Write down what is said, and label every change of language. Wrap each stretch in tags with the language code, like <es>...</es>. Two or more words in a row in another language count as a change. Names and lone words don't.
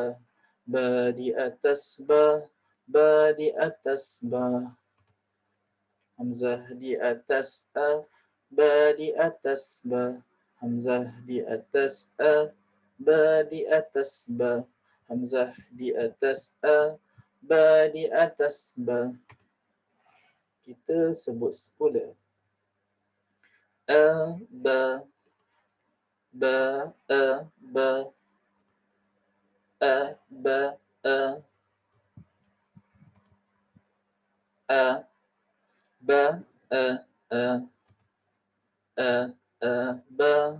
<ms>Ba di atas ba. Ba di atas ba. Hamzah di atas a. Ba di atas ba. Hamzah di atas a. Ba di atas ba. Hamzah di atas a. Ba di atas ba. Kita sebut semula. A, ba, ba, a, ba, a, ba, a, a, ba, a, a, a, a, ba,</ms>